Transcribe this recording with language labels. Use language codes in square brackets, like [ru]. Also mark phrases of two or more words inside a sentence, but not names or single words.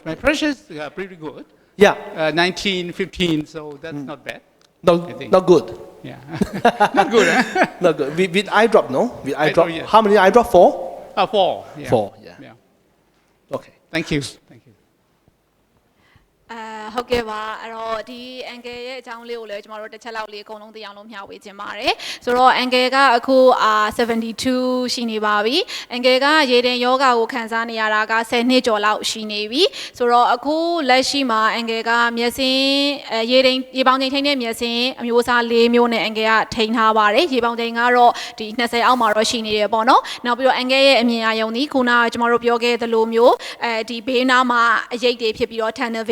[en] My pressure is pretty good. Yeah, 19, 15, so that's not bad. I think. not good. Yeah. Not good, huh? Not good. With eye drop, no? With eye Eye drop. drop, yes. How many eye drop? 4? 4. Yeah. 4, yeah. Yeah. Okay. Thank you. Thank you. [my] ဟုတ်ကဲ့ပါအဲ့တော့ဒီ angle ရဲ့အကြောင်းလေးကိုလည်းကျွန်တော်တို့တစ်ချက်လောက်လေးအကုန်လုံးသိအောင်လို့မျှဝေခြင်းပါတယ်ဆိုတော့ angle ကအခု72ရှိနေပါပြီ angle ကရေတင်ယောဂါကိုခံစားနေရတာက10နှစ်ကျော်လောက်ရှိနေပြီဆိုတော့အခုလက်ရှိမှာ angle ကမျက်စင်းရေပေါင်ချိန်ထိန်းတဲ့မျက်စင်းအမျိုးအစား၄မျိုးနဲ့ angle ကထိန်းထားပါတယ်ရေပေါင်ချိန်ကတော့ဒီ20အောက်မှာတော့ရှိနေတယ်ပေါ့နော်နောက်ပြီးတော့ angle ရဲ့အမြင်အာရုံဒီခုနကကျွန်တော်တို့ပြောခဲ့သလိုမျိုးဒီဘေးနားမှာအရိပ်တွေဖြစ်ပြီးတော့ [en] tunnel vision